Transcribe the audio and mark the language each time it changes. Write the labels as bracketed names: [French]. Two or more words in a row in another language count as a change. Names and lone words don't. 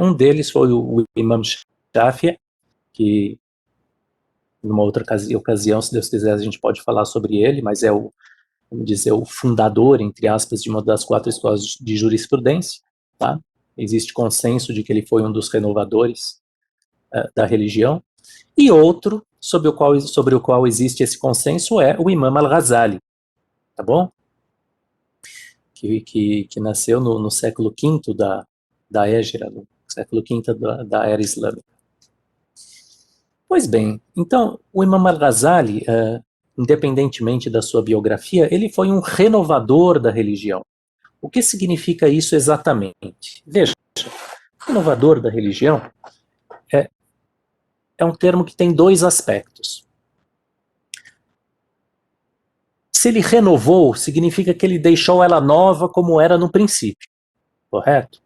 [Portuguese] Um deles foi o Imam Shafi'i, que numa outra ocasião, se Deus quiser, a gente pode falar sobre ele, mas é vamos dizer, o fundador, entre aspas, de uma das 4 escolas de jurisprudência. Tá? Existe consenso de que ele foi um dos renovadores da religião. E outro, sobre o qual existe esse consenso, é o Imam al-Ghazali, tá bom? Que nasceu no século V da Hégira, no século V da era islâmica. Pois bem, então, o Imam al-Ghazali, independentemente da sua biografia, ele foi um renovador da religião. O que significa isso exatamente? Veja, renovador da religião é um termo que tem 2 aspectos. Se ele renovou, significa que ele deixou ela nova como era no princípio, correto?